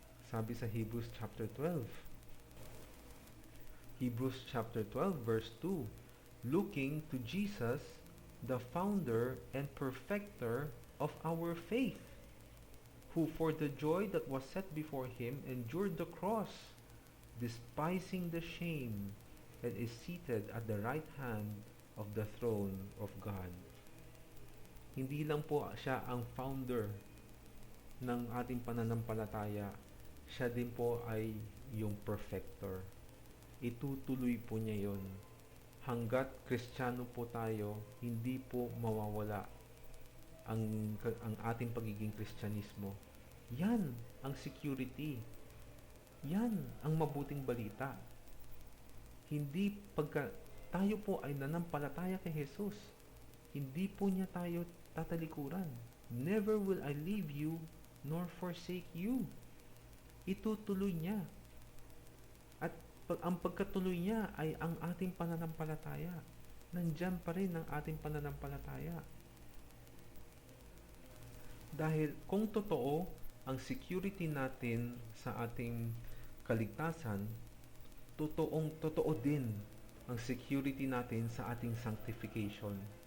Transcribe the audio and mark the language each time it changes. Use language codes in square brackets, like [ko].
[en] Sabi sa Hebrews chapter 12, Hebrews chapter 12 verse 2, "Looking to Jesus, the founder and perfecter of our faith, who for the joy that was set before him endured the cross, despising the shame, and is seated at the right hand of the throne of God." [tl] Hindi lang po siya ang founder ng ating pananampalataya, siya din po ay yung perfecter. Itutuloy po niya yon. Hanggat Kristiyano po tayo, hindi po mawawala ang ating pagiging Kristyanismo. Yan ang security. Yan ang mabuting balita. Hindi pagka tayo po ay nanampalataya kay Jesus, hindi po niya tayo tatalikuran. [en] "Never will I leave you nor forsake you." [tl] Itutuloy niya. At ang pagkatuloy niya ay ang ating pananampalataya. Nandyan pa rin ang ating pananampalataya. Dahil kung totoo ang security natin sa ating kaligtasan, totoo din ang security natin sa ating sanctification.